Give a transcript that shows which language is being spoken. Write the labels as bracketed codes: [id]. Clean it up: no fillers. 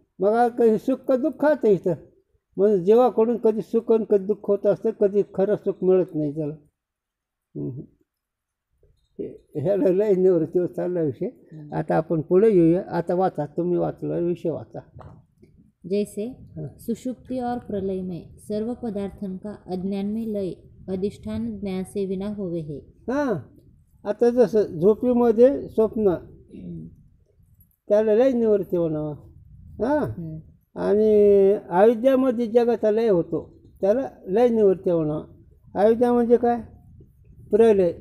[mr] मग काही सुख का दुःख आहे इथं. म्हणजे जीवाकडून कधी सुख आणि कधी दुःख होत असतं, कधी खरं सुख मिळत नाही त्याला. ह्याला लय निवृत्तीवर चालला विषय. आता आपण पुढे येऊया. आता वाचा, तुम्ही वाचला विषय वाचा. [hi] जैसे सुषुप्ति और प्रलय में सर्व पदार्थन का अज्ञान में लय अधिष्ठान ज्ञान से विना होवे है. [mr] हां आता जसं झोपीमध्ये स्वप्न त्याला लय निवृत्ती म्हणावं. हां आणि अविद्यामध्ये जगाचा लय होतो त्याला लय निवृत्ती म्हणावं. अविद्या म्हणजे काय? प्रलय.